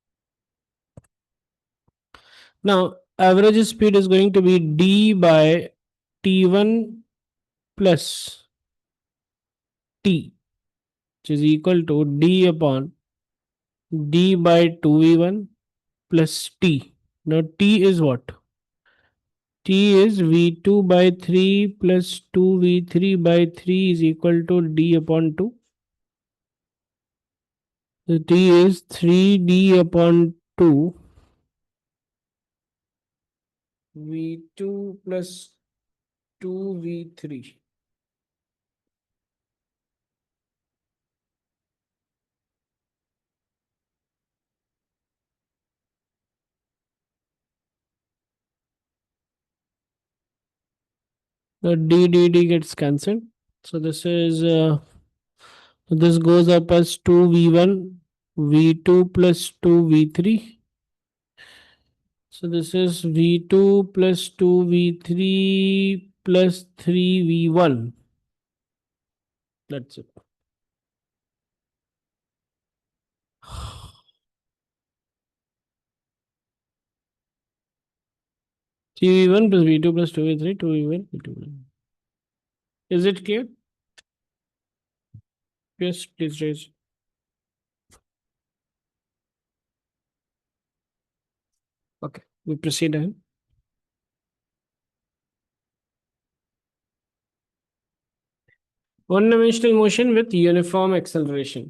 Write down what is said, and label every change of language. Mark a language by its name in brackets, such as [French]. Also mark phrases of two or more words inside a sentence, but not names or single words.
[English] Now, average speed is going to be D by T1 plus T, which is equal to D upon D by 2V1 plus T. Now, T is what? T is V2 by 3 plus 2V3 by 3 is equal to D upon 2. So T is 3D upon 2 V2 plus 2V3. The D gets cancelled. So this goes up as 2V1, V2 plus 2V3. So this is V2 plus 2V3 plus 3V1. That's it. 3V1 plus V2 plus 2V3, 2V1, V2. Is it clear? Yes, please raise. Okay, we proceed ahead. One-dimensional motion with uniform acceleration.